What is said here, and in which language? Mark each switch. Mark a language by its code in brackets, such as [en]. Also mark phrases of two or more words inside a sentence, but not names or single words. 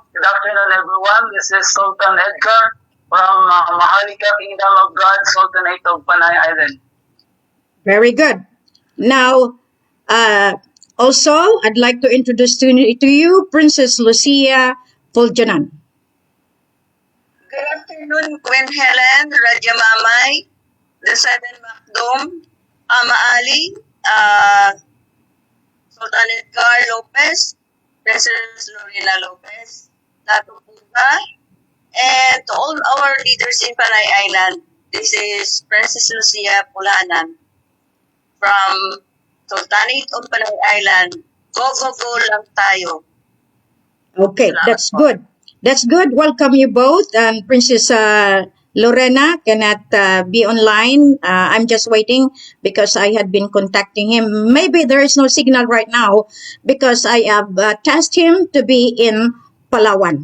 [en] Good afternoon, everyone. This is Sultan Edgar from Maharlika Kingdom of God, Sultanate of Panay Island. Very good. Now, also, I'd like to introduce to you Princess Lucia Puljanan. Good afternoon, Queen Helen, Raja Mamay, the Seven Makdum, Ama Ali, Sultan Edgar Lopez, Princess Lorena Lopez, Dato Puga, and to all our leaders in Panay Island. This is Princess Lucia Pulanan from Sultanate of Panay Island. Go, go, go [tl] lang tayo. [en] Okay, that's good. That's good. Welcome you both. Princess Lorena cannot be online. I'm just waiting because I had been contacting him. Maybe there is no signal right now because I have tasked him to be in Palawan.